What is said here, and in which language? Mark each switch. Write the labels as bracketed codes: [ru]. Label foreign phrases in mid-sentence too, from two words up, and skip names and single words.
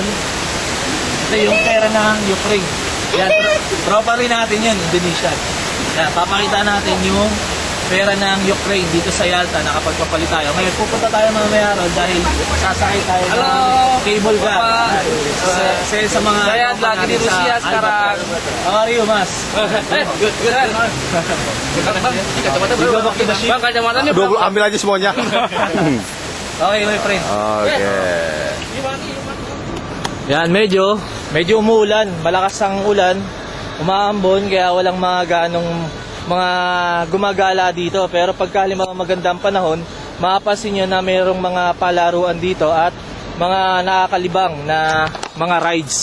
[tl] Ito yung pera ng Ukraine. Yan, tropa rin natin yun, Indonesian. Yan, papakita natin yung pera ng Ukraine dito sa Yalta, nakapagpapalit tayo. Ngayon, pupunta tayo mamaya ron dahil sasakay tayo ng [en] cable car. [tl] Sa mga [id] lagi di Rusia sekarang. [en] How are you, Mas? Good. [id] Bang, kacamata nih. 20 ambil aja semuanya. [en] Okay, my friend. [id] Oke. [tl] Yan, medyo umuulan, malakas ang ulan, umaambon, kaya walang mga gumagala dito. Pero pagka halimbawa magandang panahon, mapapansin nyo na mayroong mga palaruan dito at mga nakakalibang na mga rides.